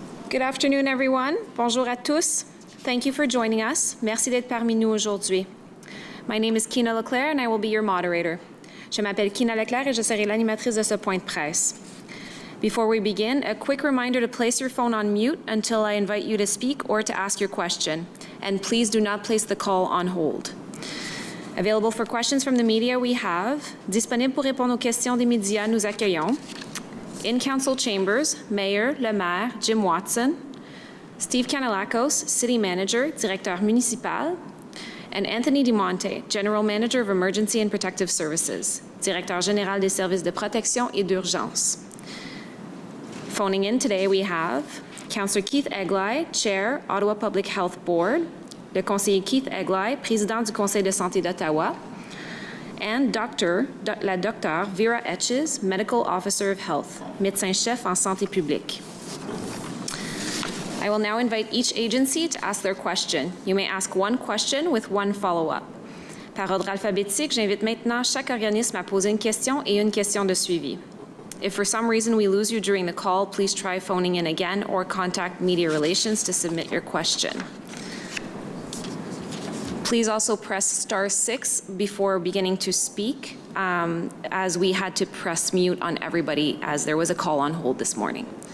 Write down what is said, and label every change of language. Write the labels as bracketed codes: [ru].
[en] Good afternoon, everyone. [fr] Bonjour à tous. [en] Thank you for joining us. [fr] Merci d'être parmi nous aujourd'hui. [en] My name is Kina Leclerc and I will be your moderator. [fr] Je m'appelle Kina Leclerc et je serai l'animatrice de ce point de presse. [en] Before we begin, a quick reminder to place your phone on mute until I invite you to speak or to ask your question. And please do not place the call on hold. Available for questions from the media, we have [fr] disponible pour répondre aux questions des médias, nous accueillons [en] in Council Chambers, Mayor, [fr] le Maire, [en] Jim Watson, Steve Canelakos, City Manager, [fr] Directeur Municipal, [en] and Anthony DiMonte, General Manager of Emergency and Protective Services, [fr] Directeur Général des Services de Protection et d'Urgence. [en] Phoning in today, we have Councillor Keith Egli, Chair, Ottawa Public Health Board, [fr] le conseiller [en] Keith Egli, [fr] Président du Conseil de santé d'Ottawa, [en] and [fr] la docteure [en] Vera Etches, Medical Officer of Health, [fr] médecin-chef en santé publique. [en] I will now invite each agency to ask their question. You may ask one question with one follow-up. [fr] Par ordre alphabétique, j'invite maintenant chaque organisme à poser une question et une question de suivi. [en] If for some reason we lose you during the call, please try phoning in again or contact Media Relations to submit your question. Please also press *6 before beginning to speak, as we had to press mute on everybody as there was a call on hold this morning.